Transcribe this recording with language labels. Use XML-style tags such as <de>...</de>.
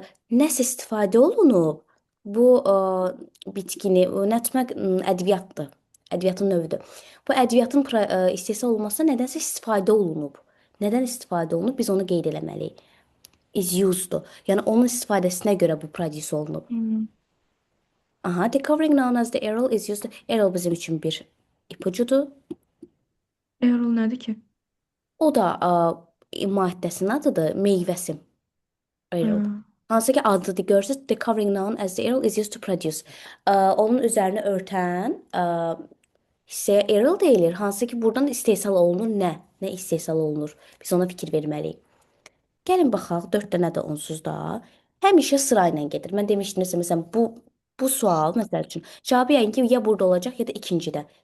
<az>Nəsə istifadə olunub bu bitkini, nutmeg ədviyyatdır. Ədviyyatın növüdür. Bu ədviyyatın istehsal olunmasına nədənsə istifadə olunub. Nədən istifadə olunub? Biz onu qeyd eləməliyik.</az> <en>Is used.</en> <az>Yəni onun istifadəsinə görə bu produce olunub. Hı.</az> <en>Aha, the covering known as the arrow is used.</en> <az>Arrow bizim üçün bir ipucudur. Errol nədir ki? O da maddəsinin adıdır, meyvəsi. Hə.</az> <en>Arrow.</en> <az>Hansı ki adıdır görürsüz.</az> <en>The covering known as the arrow is used to produce.</en> <az>Onun üzərini örtən hissəyə arrow deyilir. Hansı ki buradan istehsal olunur nə? Nə istehsal olunur? Biz ona fikir verməliyik. Gəlin baxaq, 4 dənə də onsuz da. Həmişə sıra ilə gedir. Mən demişdim məsələn bu sual məsəl üçün cavabı yəqin ki ya burada olacaq ya da ikincidə.</az>